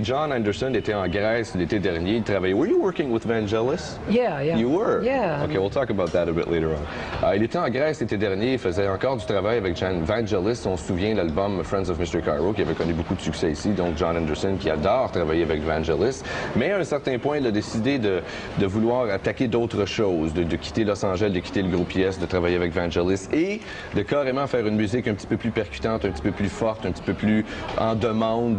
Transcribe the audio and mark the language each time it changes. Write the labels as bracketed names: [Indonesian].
[French] John Anderson était en Grèce l'été dernier. Il travaillait. [English] Were you working with Vangelis? Yeah, yeah. You were? Yeah. Okay, we'll talk about that a bit later on. [French] Il était en Grèce l'été dernier. Il faisait encore du travail avec Vangelis. On se souvient de l'album Friends of Mr. Cairo, qui avait connu beaucoup de succès ici. Donc John Anderson, qui adore travailler avec Vangelis. Mais à un certain point, il a décidé de vouloir attaquer d'autres choses, de quitter Los Angeles, de quitter le groupe Yes, de travailler avec Vangelis et de carrément faire une musique un petit peu plus percutante, un petit peu plus forte, un petit peu plus en demande.